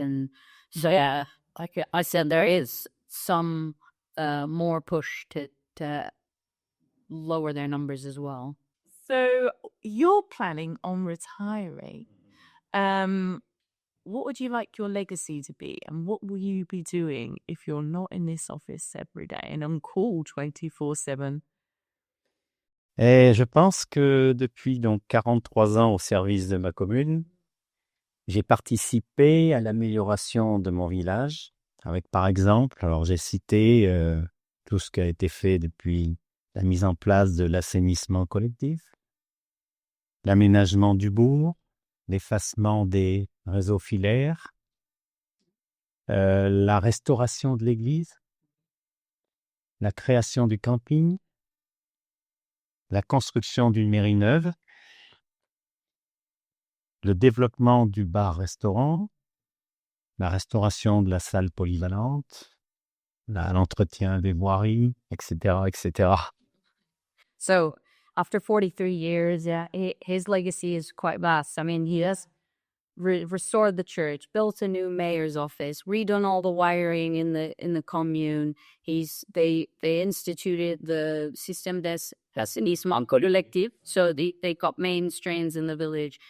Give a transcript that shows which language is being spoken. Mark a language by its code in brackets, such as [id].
[en] And so, like I said, there is some more push to lower their numbers as well. So you're planning on retiring. What would you like your legacy to be, and what will you be doing if you're not in this office every day and on call 24/7? [fr] Et je pense que depuis donc 43 ans au service de ma commune, j'ai participé à l'amélioration de mon village avec, par exemple, alors j'ai cité tout ce qui a été fait depuis la mise en place de l'assainissement collectif, l'aménagement du bourg, l'effacement des réseaux filaires, la restauration de l'église, la création du camping, la construction d'une mairie neuve, le développement du bar-restaurant, la restauration de la salle polyvalente, l'entretien des voiries, etc., etc. [en] So after 43 years, his legacy is quite vast. I mean, he has restored the church, built a new mayor's office, redone all the wiring in the commune. They instituted the [fr] système d'assainissement collectif, [en] so they got main drains in the village.